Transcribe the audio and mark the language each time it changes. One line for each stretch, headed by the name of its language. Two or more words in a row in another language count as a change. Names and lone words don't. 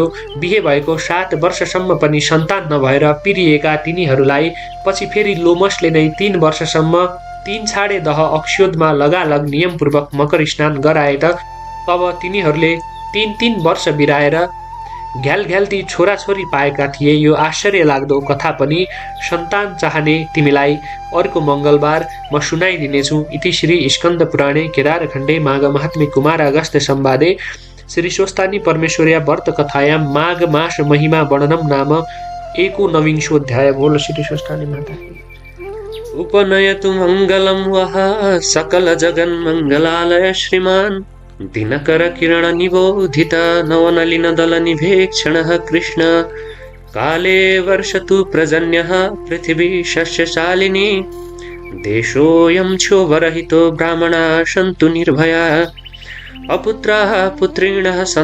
Nepali: बिहे भएको 7 वर्षसम्म पनि सन्तान नभएर पिरिएका तिनीहरूलाई पछि फेरि लोमसले नै 3 वर्षसम्म 3 छाडे दह अक्षोदमा लगालग नियमपूर्वक मकर स्नान गराए तब तिनीहरूले 3 वर्ष बिराएर घ्यालघ्याल्ती छोराछोरी पाएका थिए। यो आश्चर्य लाग्दो कथा पनि सन्तान चाहने तिमीलाई अर्को मङ्गलबार म सुनाइदिनेछु।
Sanskrit: इति श्री स्कन्द पुराणे केदारखण्डे माघ महात्म्ये कुमार अगस्त्य संवादे श्री स्वस्तानी परमेश्वर्या व्रत कथायां माघ मास महिमा वर्णनम नाम एकोनविंशोऽध्याय।
Hindi: बोल श्री स्वस्तानी माता की।
Sanskrit: उपनयतु मंगलम वह सकल जगन मंगलालय श्रीमान दिनकर किरण निबोधित नवनलिन दल निभेक्षणः कृष्ण काले वर्षतु पर्जन्यः पृथिवी शस्यशालिनी देशोऽयं क्षोभरहितो ब्राह्मणाः सन्तु निर्भयाः अपुत्राः पुत्रिणः